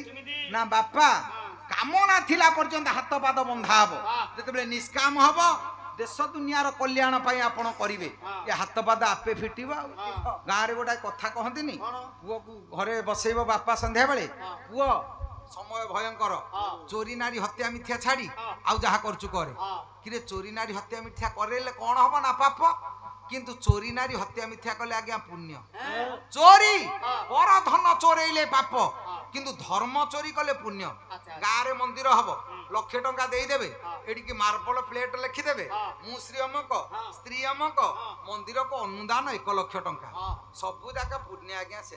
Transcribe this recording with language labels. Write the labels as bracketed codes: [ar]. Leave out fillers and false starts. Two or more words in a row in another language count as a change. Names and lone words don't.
[or] ନା ବାପା କାମନା ଥିଲା ପର୍ଯ୍ୟନ୍ତ ହାତ ପାଦ ବନ୍ଧା ହବ, ଯେତେବେଳେ ନିଷ୍କାମ ହବ ଦେଶ ଦୁନିଆର କଲ୍ୟାଣ ପାଇଁ ଆପଣ କରିବେ, ଏ ହାତ ପାଦ ଆପେ ଫିଟିବ। ଗାଁରେ ଗୋଟେ କଥା କହନ୍ତିନି, ପୁଅକୁ ଘରେ ବସେଇବ ବାପା ସନ୍ଧ୍ୟା ବେଳେ, ପୁଅ ସମୟ ଭୟଙ୍କର, ଚୋରି ନାରୀ ହତ୍ୟା ମିଥ୍ୟା ଛାଡି ଆଉ ଯାହା କରୁଛୁ କରେ। କିରେ ଚୋରି ନାରୀ ହତ୍ୟା ମିଥ୍ୟା କରେଇଲେ କଣ ହବ? ନା ପାପ। କିନ୍ତୁ ଚୋରି ନାରୀ ହତ୍ୟା ମିଥ୍ୟା କଲେ ଆଜ୍ଞା ପୁଣ୍ୟ। ଚୋରି ପର ଧନ ଚୋରାଇଲେ ପାପ, କିନ୍ତୁ ଧର୍ମ ଚୋରି କଲେ ପୁଣ୍ୟ। ଗାଁରେ ମନ୍ଦିର ହବ, ଲକ୍ଷେ ଟଙ୍କା ଦେଇଦେବେ, ଏଠିକି [en] marble plate [or] ଲେଖିଦେବେ, ମୁଁ ଶ୍ରୀ ଅମୁକ ସ୍ତ୍ରୀ ଅମୁକ, ମନ୍ଦିରକୁ ଅନୁଦାନ 1 ଲକ୍ଷ ଟଙ୍କା, ସବୁ ଯାକ ପୁଣ୍ୟ ଆଜ୍ଞା ଶେଷ।